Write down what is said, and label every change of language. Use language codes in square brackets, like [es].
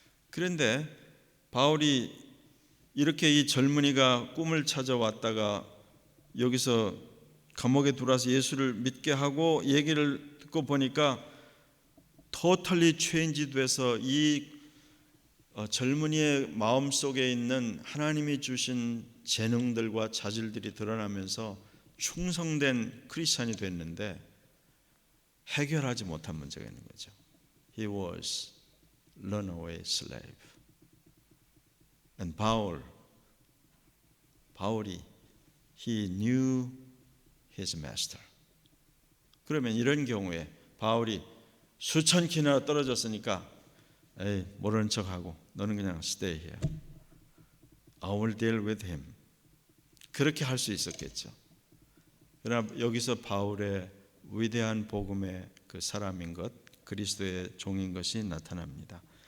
[ko] 그런데 바울이 이렇게 이 젊은이가 꿈을 찾아왔다가 여기서 감옥에 들어와서 예수를 믿게 하고 얘기를 듣고 보니까 [en] totally changed [ko] 돼서 이 젊은이의 마음속에 있는 하나님이 주신 재능들과 자질들이 드러나면서 충성된 크리스찬이 됐는데 해결하지 못한 문제가 있는 거죠. [en] He was runaway slave. And 바울이 he knew his master. [ko] 그러면 이런 경우에 바울이 수천 킬로나 떨어졌으니까 에이, 모르는 척하고 너는 그냥 [en] stay here. I will deal with him. [ko] 그렇게 할 수 있었겠죠. 그러나 여기서 바울의 위대한 복음의 그 사람인 것, 그리스도의 종인 것이 나타납니다.